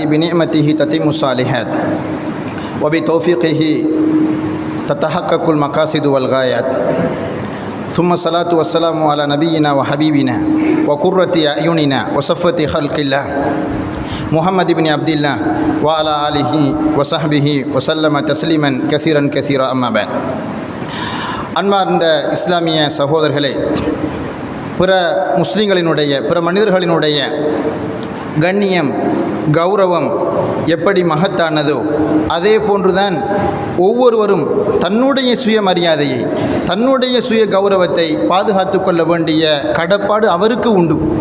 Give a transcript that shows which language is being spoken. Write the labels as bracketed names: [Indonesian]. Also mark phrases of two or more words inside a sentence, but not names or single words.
[Arabic] بنعمته تتم الصالحات وبتوفيقه تتحقق المقاصد والغايات. ثم الصلاة والسلام على نبينا وحبيبنا وقرة أعيننا وصفوة خلق الله محمد بن عبد الله وعلى آله وصحبه وسلم تسليما كثيرا كثيرا أما بعد. [Tamil] அன்பார்ந்த இஸ்லாமிய சகோதரர்களே, பிற முஸ்லீம்களினுடைய, பிற மனிதர்களினுடைய கண்ணியம், கௌரவம் எப்படி மகத்தானதோ அதே போன்றுதான் ஒவ்வொருவரும் தன்னுடைய சுயமரியாதையை, தன்னுடைய சுய கௌரவத்தை பாதுகாத்து கொள்ள வேண்டிய கடப்பாடு அவருக்கு உண்டு.